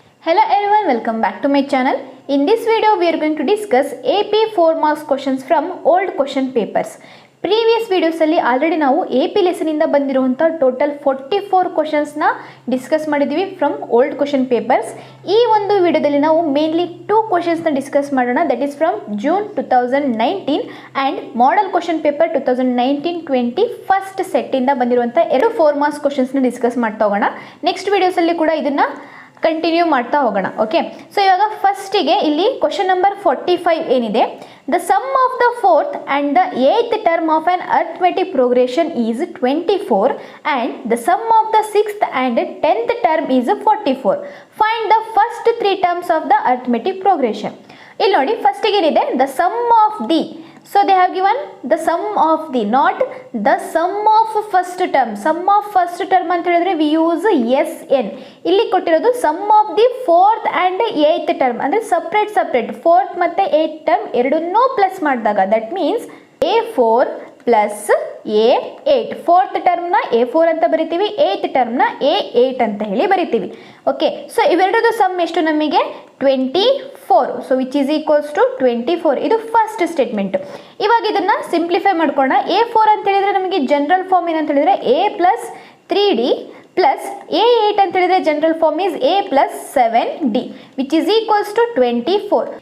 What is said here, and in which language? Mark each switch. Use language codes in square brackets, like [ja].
[en] Hello everyone, welcome back to my channel. In this video, we are going to discuss AP 4 marks questions from old question papers. [kn] Previous ವಿಡಿಯೋಸಲ್ಲಿ already ನಾವು AP ಲೆಸನಿಂದ ಬಂದಿರುವಂಥ total 44 ಕ್ವಶನ್ಸ್ನ discuss ಮಾಡಿದ್ದೀವಿ from old question papers. ಈ ಒಂದು ವಿಡಿಯೋದಲ್ಲಿ ನಾವು mainly 2 ಕ್ವಶನ್ಸ್ನ discuss ಮಾಡೋಣ. [en] that is from June [kn] 2019 and model question paper 2019-20 first ಸೆಟ್ಟಿಂದ ಬಂದಿರುವಂಥ 2 4 marks ಕ್ವಶನ್ಸ್ನ discuss ಮಾಡ್ತಾ ಹೋಗೋಣ. ನೆಕ್ಸ್ಟ್ ವಿಡಿಯೋಸಲ್ಲಿ ಕೂಡ ಇದನ್ನು ಕಂಟಿನ್ಯೂ ಮಾಡ್ತಾ ಹೋಗೋಣ. ಓಕೆ, ಸೊ ಇವಾಗ ಫಸ್ಟಿಗೆ ಇಲ್ಲಿ ಕ್ವಶನ್ ನಂಬರ್ [en] 45 ಏನಿದೆ, the sum of the fourth and the eighth term of an arithmetic progression is 24 and the sum of the sixth and 10th term is 44. Find the first 3 terms of the arithmetic progression. [kn] ಇಲ್ಲಿ ನೋಡಿ, ಫಸ್ಟಿಗೆ ಏನಿದೆ, [en] The sum of the. So they have given the sum of the, not the sum of first term. Sum of first term [kn] ಅಂತ ಹೇಳಿದ್ರೆ [en] we use SN. [kn] ಇಲ್ಲಿ ಕೊಟ್ಟಿರೋದು [en] sum of the fourth and eighth term [kn] ಅಂದ್ರೆ separate fourth ಮತ್ತೆ eighth term ಎರಡನ್ನೂ plus ಮಾಡಿದಾಗ [en] that means [kn] A4 plus A8. Fourth ಟರ್ಮ್ನ A4 ಅಂತ ಬರಿತೀವಿ, ಏಯ್ತ್ ಟರ್ಮ್ನ A8 ಅಂತ ಹೇಳಿ ಬರಿತೀವಿ. ಓಕೆ, ಸೊ ಇವೆರಡದು ಸಮ್ ಎಷ್ಟು ನಮಗೆ 24. [en] so which is equals to [kn] 24. ಇದು ಫಸ್ಟ್ ಸ್ಟೇಟ್ಮೆಂಟ್. ಇವಾಗ ಇದನ್ನು ಸಿಂಪ್ಲಿಫೈ ಮಾಡ್ಕೊಳ್ಳೋಣ. A4 ಅಂತ ಹೇಳಿದ್ರೆ ನಮಗೆ ಜನರಲ್ ಫಾರ್ಮ್ ಏನಂತ ಹೇಳಿದ್ರೆ A plus 3D plus A8 ಅಂತ ಹೇಳಿದ್ರೆ general form is A plus 7D which is equals to 24.